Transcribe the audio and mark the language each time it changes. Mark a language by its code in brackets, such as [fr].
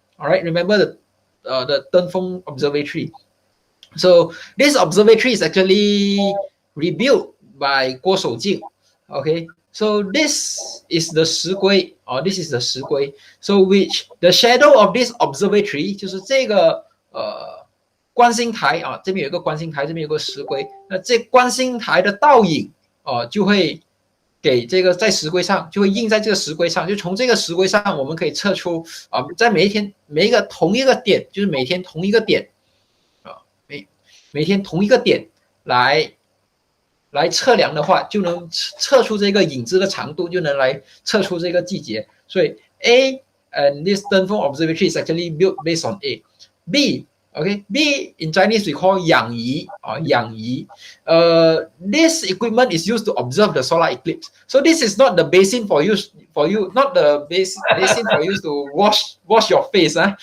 [en] All right, remember the Dengfeng observatory. So this observatory is actually rebuilt by Guo Shoujing. Okay, so this is the 石龟, or this is the 石龟. So which the shadow of this observatory [zh] 就是这个观星台啊，这边有一个观星台，这边有个石龟，那这观星台的倒影就会给这个在石龟上，就会印在这个石龟上，就从这个石龟上我们可以测出在每一个同一个点，就是每天同一个点每天同一个点来测量的话，就能测出这个影子的长度，就能来测出这个季节。 [en] 所以 A and this Dengfeng observatory is actually built based on A. B, okay, B in Chinese we call 仰仪仰仪. This equipment is used to observe the solar eclipse. So this is not the basin for you, not the basin for you to wash your face.